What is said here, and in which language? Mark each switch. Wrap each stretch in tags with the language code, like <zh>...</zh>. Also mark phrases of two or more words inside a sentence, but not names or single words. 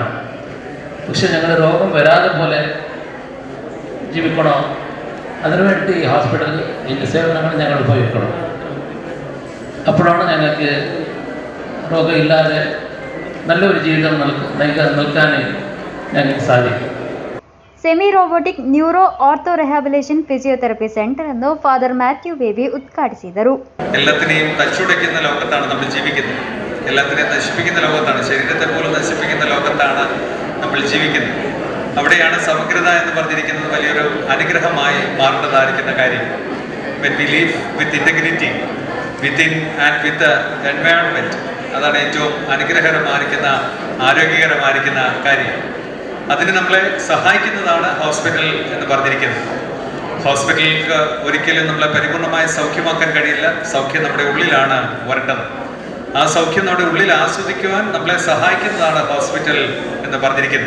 <ml>പക്ഷെ ഞങ്ങൾ രോഗം വരാതെ പോലെ ജീവിക്കണോ, അതിനുവേണ്ടി ഹോസ്പിറ്റലിൽ ഇതിൻ്റെ സേവനങ്ങൾ ഞങ്ങൾ ഉപയോഗിക്കണം. അപ്പോഴാണ് ഞങ്ങൾക്ക് രോഗമില്ലാതെ നല്ലൊരു ജീവിതം നൽകാൻ ഞങ്ങൾക്ക് സാധിക്കും.</ml> <kn>ಸೆಮಿ ರೋಬೋಟಿಕ್ ನ್ಯೂರೋ ಆರ್ಥೋ ರಿಹ್ಯಾಬಿಲಿಟೇಷನ್ ಫಿಸಿಯೋಥೆರಪಿ ಸೆಂಟರ್ ಅನ್ನು ಫಾದರ್ ಮ್ಯಾಥ್ಯೂ ಬೇಬಿ ಉದ್ಘಾಟಿಸಿದರು.</kn> <ml>എല്ലാത്തിനെയും തച്ചുടയ്ക്കുന്ന ലോകത്താണ് നമ്മൾ ജീവിക്കുന്നത്. എല്ലാത്തിനെയും നശിപ്പിക്കുന്ന ലോകത്താണ്, ശരീരത്തെ പോലും നശിപ്പിക്കുന്ന ലോകത്താണ് നമ്മൾ ജീവിക്കുന്നത്. അവിടെയാണ് സമഗ്രത എന്ന് പറഞ്ഞിരിക്കുന്നത് വലിയൊരു അനുഗ്രഹമായി മാറേണ്ടതായിരിക്കുന്ന കാര്യം.</ml> <en>When we live with integrity within and with the environment,</en> <ml>അതാണ് ഏറ്റവും അനുഗ്രഹകരമായിരിക്കുന്ന ആരോഗ്യകരമായിരിക്കുന്ന കാര്യം. അതിന് നമ്മളെ സഹായിക്കുന്നതാണ് ഹോസ്പിറ്റൽ എന്ന് പറഞ്ഞിരിക്കുന്നത്. ഹോസ്പിറ്റലിലേക്ക് ഒരിക്കലും നമ്മളെ പരിപൂർണമായി സൗഖ്യമാക്കാൻ കഴിയില്ല. സൗഖ്യം നമ്മുടെ ഉള്ളിലാണ് വരേണ്ടത്. ആ സൗഖ്യം നമ്മുടെ ഉള്ളിൽ ആസ്വദിക്കുവാൻ നമ്മളെ സഹായിക്കുന്നതാണ് ഹോസ്പിറ്റൽ എന്ന് പറഞ്ഞിരിക്കുന്നത്.</ml>